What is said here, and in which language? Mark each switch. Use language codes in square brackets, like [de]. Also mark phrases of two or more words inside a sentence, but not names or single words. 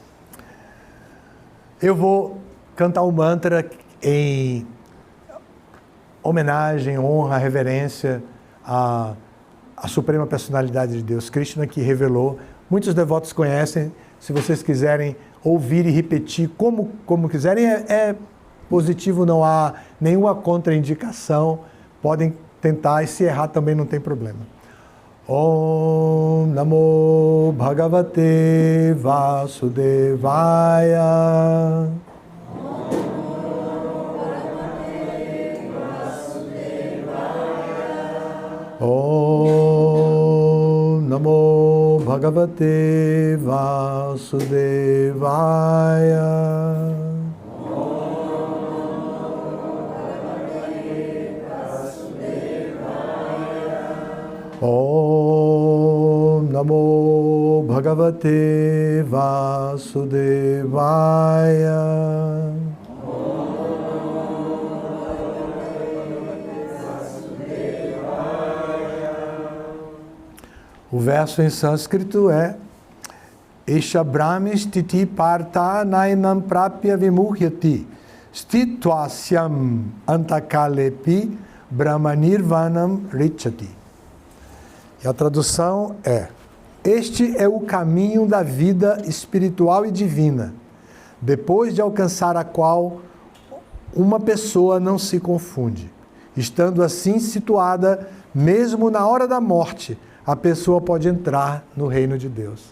[pt] Eu vou cantar um mantra em homenagem, honra, reverência à Suprema Personalidade de Deus, Krishna, que revelou. Muitos devotos conhecem. Se vocês quiserem ouvir e repetir como quiserem, é positivo, não há nenhuma contraindicação. Podem tentar e se errar também não tem problema. [sa] ओम् नमो भगवते वासुदेवाय. ओम् नमो भगवते वासुदेवाय. ओम् नमो भगवते वासुदेवाय. [pt] O verso em sânscrito é [sa] एषा ब्राह्मी स्थिति पार्थ नैनां प्राप्य विमुह्यति स्थित्वास्याम् अन्तकालेपि ब्रह्म निर्वाणम् ऋच्छति. [pt] E a tradução é: este é o caminho da vida espiritual e divina, depois de alcançar a qual uma pessoa não se confunde. Estando assim situada, mesmo na hora da morte, a pessoa pode entrar no reino de Deus.